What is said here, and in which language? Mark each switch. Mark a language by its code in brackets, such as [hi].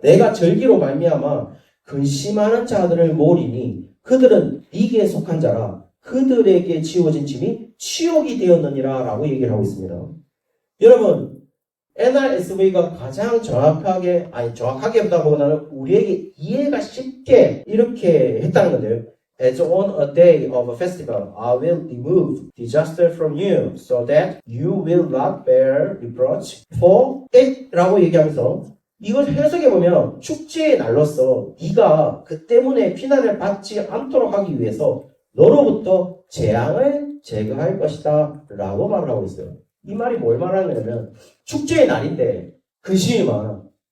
[ko] 내가 절기로 말미암아 근심하는 자들을 모으리니 그들은 네게 속한 자라 그들에게 지워진 짐이 치욕이 되었느니라 라고 얘기를 하고 있습니다. 여러분 NRSV가 가장 정확하게보다는 우리에게 이해가 쉽게 이렇게 했다는 건데요. [en] As on a day of a festival, I will remove disaster from you, so that you will not bear reproach for it. [ko] 라고 얘기하면서 이걸 해석해보면 축제의 날로서 네가 그 때문에 비난을 받지 않도록 하기 위해서 너로부터 재앙을 제거할 것이다 라고 말을 하고 있어요. 이 말이 뭘 말하냐면 축제의 날인데 근심이 많아.